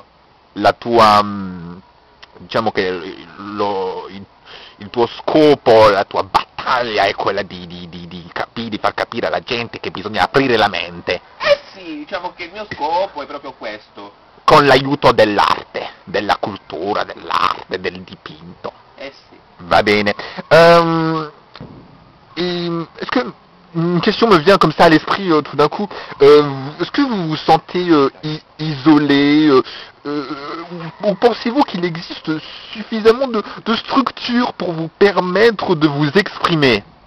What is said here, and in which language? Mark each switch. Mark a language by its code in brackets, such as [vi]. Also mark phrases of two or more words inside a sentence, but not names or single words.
[it] la tua, diciamo che il tuo scopo, la tua battaglia è quella di far capire alla gente che bisogna aprire la mente Eh sì, diciamo che il mio scopo è proprio questo. con l'aiuto dell'arte, della cultura, dell'arte, del dipinto. Eh sì. Va bene. [fr] Est-ce que une question me vient comme ça à l'esprit tout d'un coup. Est-ce que vous vous sentez isolé ou pensez-vous qu'il existe suffisamment de structures pour vous permettre de vous exprimer?